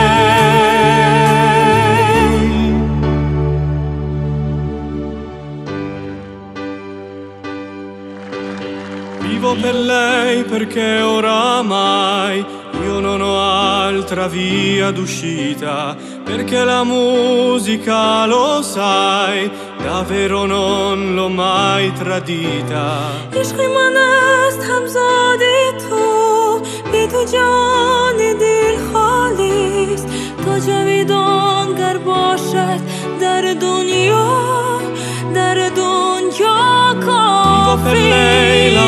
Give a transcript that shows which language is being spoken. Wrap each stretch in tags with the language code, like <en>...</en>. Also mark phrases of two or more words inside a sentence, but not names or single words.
<it>Vivo per lei perché oramai io non ho altra via d'uscita, perché la musica, lo sai, davvero non l'ho mai tradita.</it> <fa>عشق من است همزادی تو، بی تو جان دل خالیست، تا جاویدان گر باشد در دنیا</fa> <it>Vivo per lei</it>